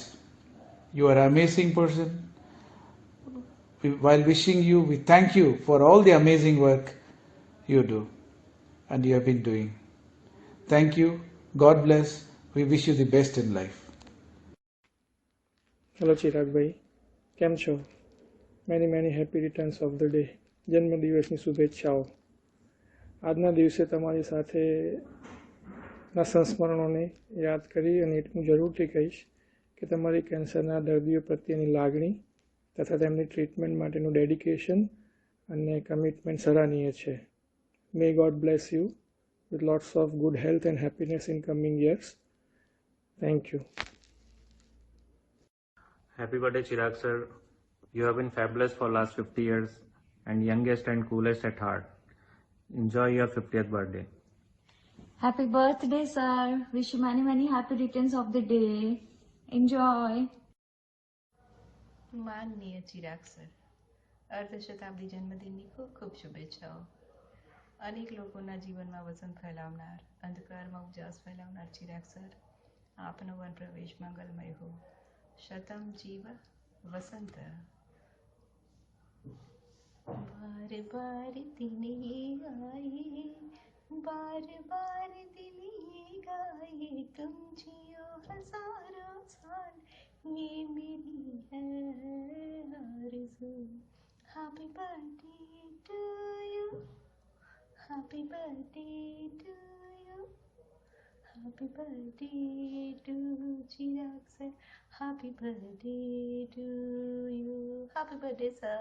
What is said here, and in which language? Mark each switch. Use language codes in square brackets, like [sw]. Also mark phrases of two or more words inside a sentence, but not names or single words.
[en] You are an amazing person. While wishing you, we thank you for all the amazing work you do and you have been doing. Thank you. God bless. We wish you the best in life. Hello Chirag bhai, [gu] કેમ છો? [en] many happy returns of the day. [gu] જન્મદિવસની શુભેચ્છાઓ. આજના દિવસે તમારી સાથે ના સંસ્મરણોને યાદ કરી અને હું જરૂરથી કહીશ કે તમારી કેન્સરના દર્દીઓ પ્રત્યેની લાગણી તથા તેમની ટ્રીટમેન્ટ માટેનું ડેડિકેશન અને કમિટમેન્ટ સરાહનીય છે. [en] May God bless you with lots of good health and happiness in coming years. Thank you. Happy birthday Chirag sir. You have been fabulous for last 50 years and youngest and coolest at heart. Enjoy your 50th birthday. Happy birthday, sir. Wish you many happy returns of the day. Enjoy. [gu] માનનીય ચિરાગ સર, અર્ધશતાબ્દી જન્મદિનની ખૂબ ખૂબ શુભેચ્છાઓ. અનેક લોકોના જીવનમાં વસંત ફેલાવનાર, અંધકારમાં ઉજાસ ફેલાવનાર ચિરાગ સર, આપનો વન પ્રવેશ મંગલમય હો. [sa] शतम् जीव वसंत. [hi] बार बार दिन ये गाए, बार बार दिन ये गाए, तुम जियो हजारों साल, ये मेरी है आरज़ू. [en] Happy birthday to you, happy birthday to you, happy birthday to Chirag sir, happy birthday to you, happy birthday sir.